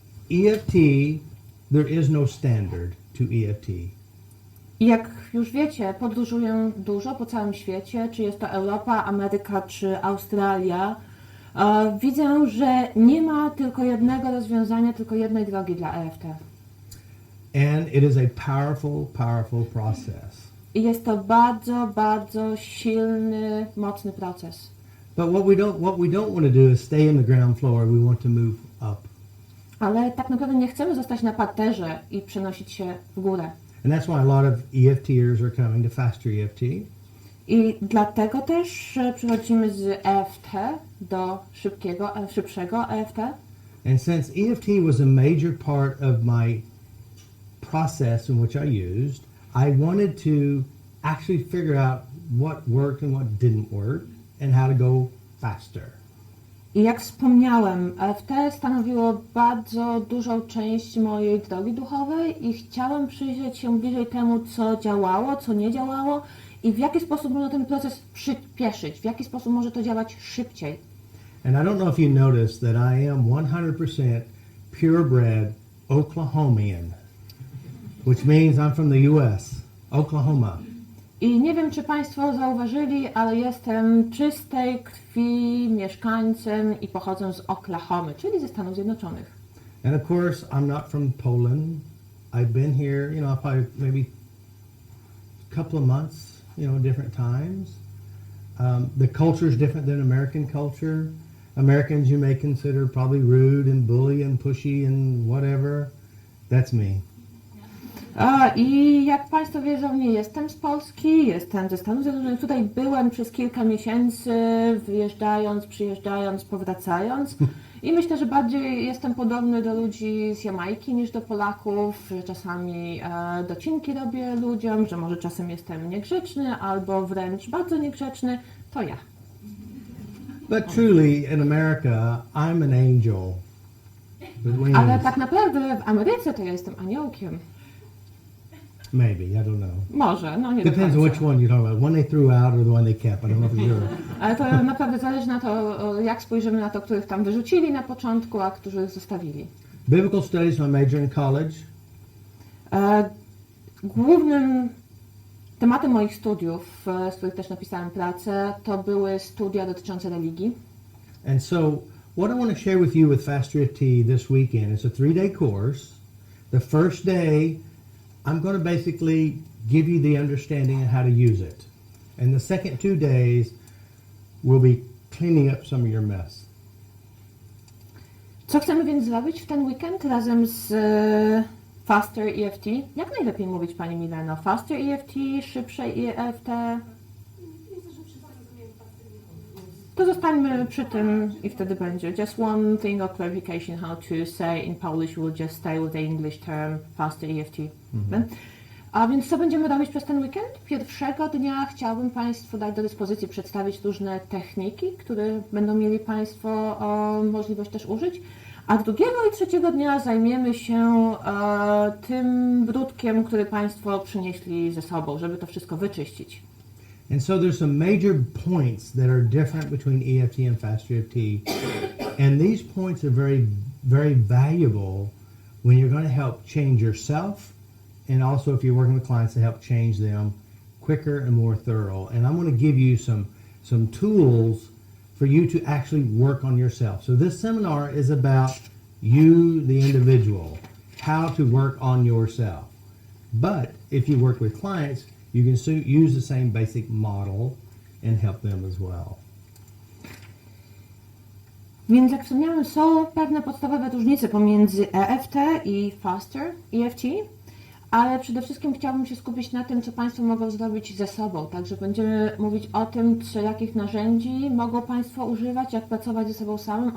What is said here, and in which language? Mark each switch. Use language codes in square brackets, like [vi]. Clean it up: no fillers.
[en] EFT, there is no standard to EFT. [pl] I jak już wiecie, podróżuję dużo po całym świecie, czy jest to Europa, Ameryka, czy Australia. Widzę, że nie ma tylko jednego rozwiązania, tylko jednej drogi dla EFT. [en] And it is a powerful, powerful process. [pl] I jest to bardzo, bardzo silny, mocny proces. [en] But what we don't want to do is stay in the ground floor. We want to move up. [pl] Ale tak naprawdę nie chcemy zostać na parterze i przenosić się w górę. [en] And that's why a lot of EFTers are coming to FasterEFT. [pl] I dlatego też przechodzimy z EFT do szybszego EFT. [en] And since EFT was a major part of my process in which I used, I wanted to actually figure out what worked and what didn't work and how to go faster. [pl] I jak wspomniałem, EFT stanowiło bardzo dużą część mojej drogi duchowej i chciałem przyjrzeć się bliżej temu, co działało, co nie działało i w jaki sposób można ten proces przyspieszyć, w jaki sposób może to działać szybciej. [en] And I don't know if you noticed that I am 100% purebred Oklahomian, which means I'm from the US, Oklahoma. [pl] I nie wiem, czy Państwo zauważyli, ale jestem czystej krwi mieszkańcem i pochodzę z Oklahomy, czyli ze Stanów Zjednoczonych. [en] And of course, I'm not from Poland. I've been here, probably maybe a couple of months, different times. The culture is different than American culture. Americans you may consider probably rude and bully and pushy and whatever. That's me. [pl] I jak Państwo wiedzą, nie jestem z Polski, jestem ze Stanów Zjednoczonych. Tutaj byłem przez kilka miesięcy, wyjeżdżając, przyjeżdżając, powracając. I myślę, że bardziej jestem podobny do ludzi z Jamajki niż do Polaków, że czasami docinki robię ludziom, że może czasem jestem niegrzeczny albo wręcz bardzo niegrzeczny. To ja. [en] But truly, in America, I'm an angel. [pl] Ale tak naprawdę w Ameryce to ja jestem aniołkiem. [en] Maybe, I don't know. [pl] Może, no nie [en] Depends [pl] do [en] on [pl] końca. [en] which one you're talking about. One they threw out or the one they kept. I don't know for sure. [pl] Ale to naprawdę zależy na to, jak spojrzymy na to, których tam wyrzucili na początku, a których zostawili. [en] Biblical studies, my major in college. [pl] Głównym tematem moich studiów, z których też napisałem pracę, to były studia dotyczące religii. [en] And so, what I want to share with you with FasterEFT this weekend is a 3-day course. The first day, I'm going to basically give you the understanding of how to use it. And the second 2 days, we'll be cleaning up some of your mess. [pl] Co chcemy więc zrobić w ten weekend razem z FasterEFT? Jak najlepiej mówić, Pani Mileno? FasterEFT, szybsze EFT? To zostańmy przy tym i wtedy będzie. [en] Just one thing of clarification how to say in Polish. We'll just stay with the English term FasterEFT. [pl] A więc co będziemy robić przez ten weekend? Pierwszego dnia chciałabym Państwu dać do dyspozycji, przedstawić różne techniki, które będą mieli Państwo możliwość też użyć. A drugiego i trzeciego dnia zajmiemy się tym brudkiem, który Państwo przynieśli ze sobą, żeby to wszystko wyczyścić. [en] And so there's some major points that are different between EFT and FasterEFT. And these points are very, very valuable when you're going to help change yourself and also if you're working with clients to help change them quicker and more thorough. And I'm going to give you some tools for you to actually work on yourself. So this seminar is about you, the individual, how to work on yourself. But if you work with clients, you can use the same basic model and help them as well. [pl] Więc jak wspomniałem, są pewne podstawowe różnice pomiędzy EFT i FasterEFT, ale przede wszystkim chciałabym się skupić na tym, co Państwo mogą zrobić ze sobą. Także będziemy mówić o tym, jakich narzędzi mogą Państwo używać, jak pracować ze sobą samym.